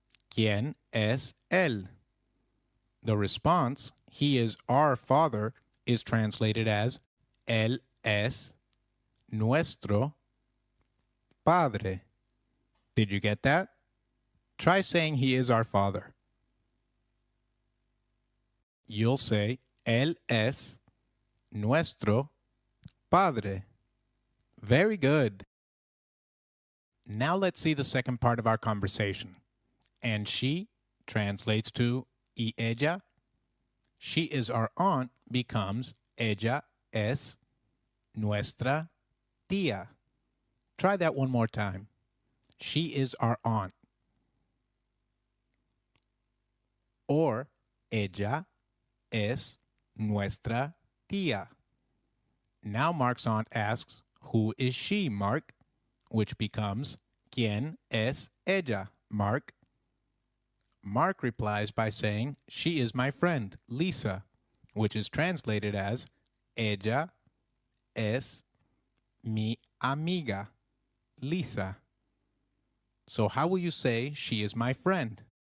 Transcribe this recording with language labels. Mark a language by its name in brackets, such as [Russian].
[Spanish] ¿Quién es él? [English] The response, he is our father, is translated as [Spanish] él es nuestro padre. [English] Did you get that? Try saying he is our father. You'll say [Spanish] él es nuestro padre. [English] Very good. Now let's see the second part of our conversation. And she translates to [Spanish] y ella. [English] She is our aunt becomes [Spanish] ella es nuestra tía. [English] Try that one more time. She is our aunt. [Spanish] Or ella es nuestra tía. [English] Now Mark's aunt asks, who is she, Mark? Which becomes, [Spanish] ¿Quién es ella, Mark? [English] Mark replies by saying, she is my friend, Lisa, which is translated as, [Spanish] ella es mi amiga, Lisa. [English] So how will you say, she is my friend?